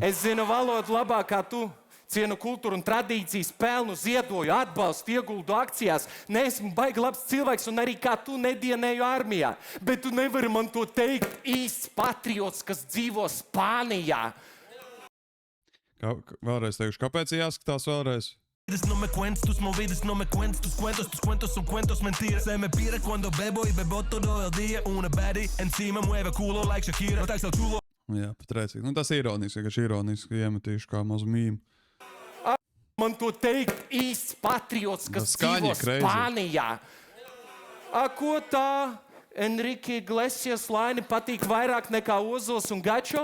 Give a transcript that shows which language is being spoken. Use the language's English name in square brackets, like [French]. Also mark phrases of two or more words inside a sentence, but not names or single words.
[Latvian] Es zinu valodu labāk kā tu. Cienu kultūru un tradīcijas, pelnu, ziedoju, atbalstu, ieguldu akcijās. Neesmu baigi labs cilvēks un arī kā tu nedienēju armijā. Bet tu nevari man to teikt, īsts patriots, kas dzīvo Spānijā. Vēlreiz teikšu, kāpēc jāskatās vēlreiz? [Spanish] No me cuentes tus movidas, no me cuentes tus cuentos son cuentos mentiras. Se me pira cuando bebo y bebo todo el día, una baddie encima mueve culo like Shakira, no tax el chulo. [Latvian] Jā, pat rēcīgi. Nu, tas ir ironiski, iemetīšu kā mazu mīmu. Man to teikt, īsts patriots, kas dzīvo Spānijā. Ko tā? Enrique Iglesias laini patīk vairāk nekā Ozols un Gačo?